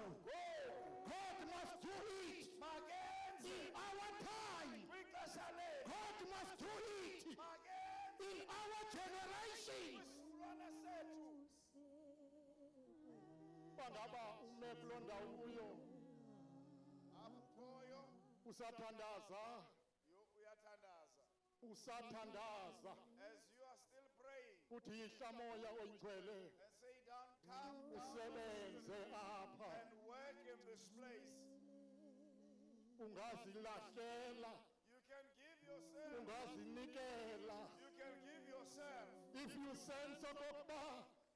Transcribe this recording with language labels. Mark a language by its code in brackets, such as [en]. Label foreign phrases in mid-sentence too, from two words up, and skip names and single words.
[en] God must do it in our time. God must do it in our generations. [xh] Bangaba ume kulonda uyo usathandaza usathandaza [en] As you are still praying [xh] uthi yihla moya oyingcwele [en] and say down, come down [xh] usebenze apha [en] and work in this place. [xh] ungazilahlela [en] You can give yourself. [xh] ungazinikela [en] You can give yourself. if you sense okokuba